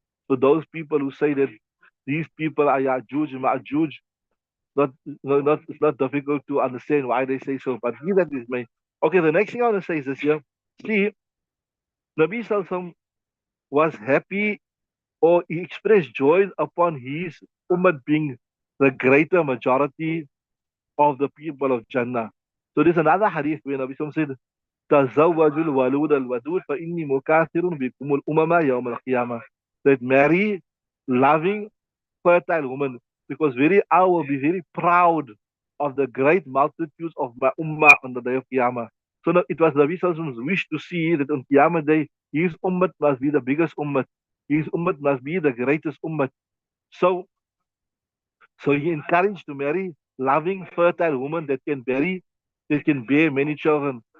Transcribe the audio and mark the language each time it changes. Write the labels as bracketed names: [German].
[English] So those people who say that these people are Ya'juj and Ma'juj, not, it's not difficult to understand why they say so. But he that is made. Okay, the next thing I want to say is this here. See, Nabi Sallallahu was happy, or he expressed joy upon his ummah being the greater majority of the people of Jannah. So there's another hadith where Nabi Sallallahu said, [Arabic] تزوجوا الولود الودود فإني مكاثر بكم الأمم يوم القيامة. [English] That marry loving, fertile woman, because I will be very proud of the great multitudes of my ummah on the day of Qiyamah. So now, it was Nabi Sallallahu wish to see that on Qiyamah day, his ummah must be the biggest ummah. His ummah must be the greatest ummah. So, so he encouraged to marry loving, fertile woman that can bear many children.